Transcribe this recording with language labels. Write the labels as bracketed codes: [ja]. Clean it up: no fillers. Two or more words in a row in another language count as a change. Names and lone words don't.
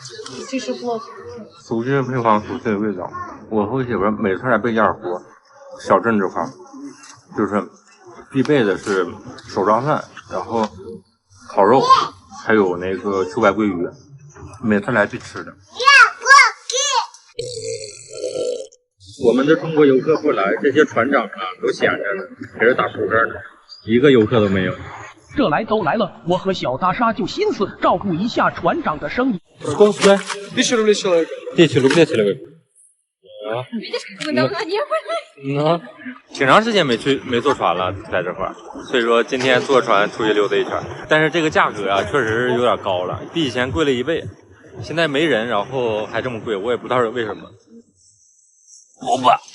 [zh] 熟悉的配方，熟悉的味道。我和我媳妇每次来贝加尔湖小镇这块，就是必备的是手抓饭，然后烤肉，还有那个秋白鲑鱼，每次来必吃的。我们的中国游客不来，这些船长啊都闲着呢，在这打扑克呢，一个游客都没有。这来都来了，我和小大莎就心思照顾一下船长的生意。 [ru] 10 рублей человек. 10 рублей человек. [zh] 挺长时间没坐船了，在这块儿，所以说今天坐船出去溜达一圈。但是这个价格啊，确实是有点高了，比以前贵了1倍。现在没人，然后还这么贵，我也不知道是为什么。好吧。